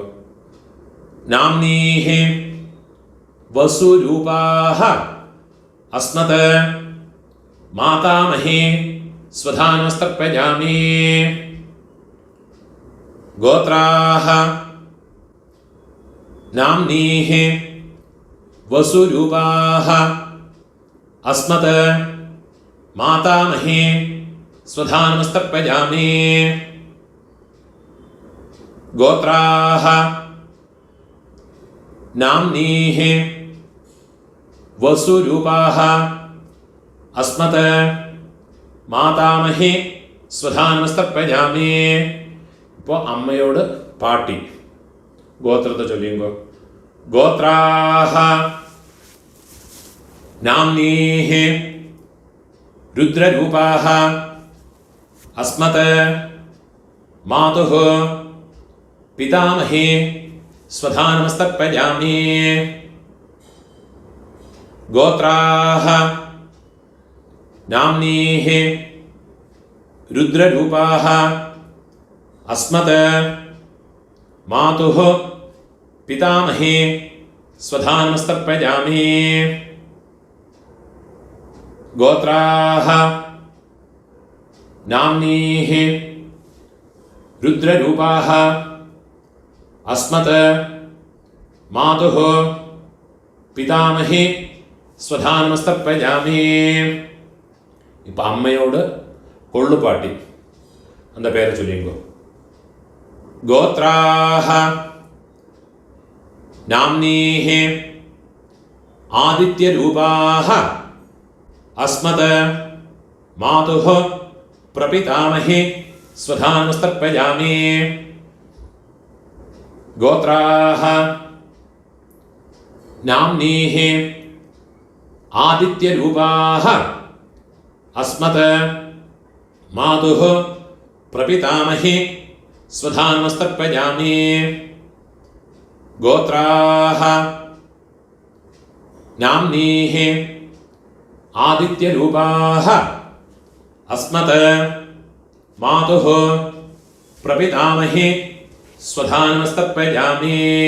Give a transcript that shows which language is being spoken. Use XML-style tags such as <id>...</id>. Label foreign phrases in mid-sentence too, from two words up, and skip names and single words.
<sa>നാംനീഹി വസുരൂപാഹ അസ്മത് മാതാമഹി സ്വധാനമസ്തർപ്പയാമി. ഗോത്രാഹ नाम्नीः वसुरूपाः अस्मत् मातामहे स्वधानमस्तर्पयामि। गोत्राः नाम्नीः वसुरूपाः अस्मत् മാതാമഹേ സ്വധാനമസ്തർപ്പയാമി.</sa> <ta>இப்போ அம்மையோட பாட்டி கோத்ரத்தை சொல்லும்போது</ta> <sa>ഗോത്രാഹ നാംനീഃ രുദ്രരൂപാഹ അസ്മത് മാതുഃ പിതാമഹേ സ്വധാനമസ്തർപ്പയാമി. ഗോത്രാഹ नाम्नीः रुद्ररूपाः अस्मत् मातुः पितामहे स्वधानमस्तर्पयामि. गोत्राः नाम्नीः रुद्ररूपाः अस्मत् मातुः पितामहे स्वधानमस्तर्पयामि.</sa> <ta>இப்போ அம்மையோடு கொள்ளுப்பாட்டி அந்த பேரை சொல்லிங்கோ.</ta> <sa>गोत्राः नाम्नीः आदित्यरूपाः अस्मत् मातुः प्रपितामहे स्वधानमस्तर्पयामि. गोत्राः नाम्नीः आदित्यरूपाः अस्मत् मातुः प्रपितामहे स्वधानमस्तर्पयामि. गोत्राः नाम्नीः आदित्यरूपाः अस्मत् मातुः प्रपितामहे स्वधानमस्तर्पयामि.</sa>